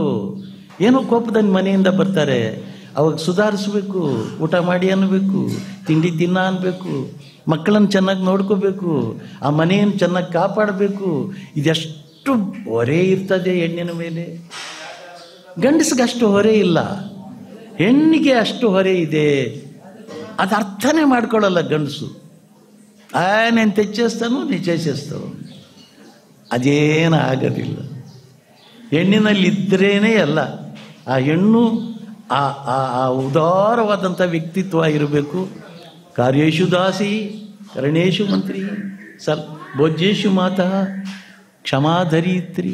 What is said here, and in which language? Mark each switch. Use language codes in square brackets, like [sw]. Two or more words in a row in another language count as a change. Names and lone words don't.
[kn] ಏನೋ ಕೋಪದಲ್ಲಿ ಮನೆಯಿಂದ ಬರ್ತಾರೆ, ಅವಾಗ ಸುಧಾರಿಸ್ಬೇಕು, ಊಟ ಮಾಡಿ ಅನ್ನಬೇಕು, ತಿಂಡಿ ದಿನ ಅನ್ನಬೇಕು, ಮಕ್ಕಳನ್ನು ಚೆನ್ನಾಗಿ ನೋಡ್ಕೋಬೇಕು, ಆ ಮನೆಯನ್ನು ಚೆನ್ನಾಗಿ ಕಾಪಾಡಬೇಕು. ಇದೆಷ್ಟು ಹೊರೆ ಇರ್ತದೆ ಹೆಣ್ಣಿನ ಮೇಲೆ. ಗಂಡಸಿಗೆ ಅಷ್ಟು ಹೊರೆ ಇಲ್ಲ, ಹೆಣ್ಣಿಗೆ ಅಷ್ಟು ಹೊರೆ ಇದೆ. ಅದು ಅರ್ಥನೇ ಮಾಡ್ಕೊಳ್ಳಲ್ಲ ಗಂಡಸು. [te] నేను తెచ్చేస్తాను, ನೀ చేసేస్తావు. [kn] ಅದೇನು ಆಗೋದಿಲ್ಲ. ಹೆಣ್ಣಿನಲ್ಲಿದ್ದರೇನೇ ಅಲ್ಲ. ಆ ಹೆಣ್ಣು ಆ ಉದಾರವಾದಂಥ ವ್ಯಕ್ತಿತ್ವ ಇರಬೇಕು. [sa] ಕಾರ್ಯೇಶು ದಾಸಿ, ಕರಣೇಶು ಮಂತ್ರಿ, ಭೋಜ್ಯೇಶು ಮಾತಾ, ಕ್ಷಮಾಧರಿತ್ರಿ.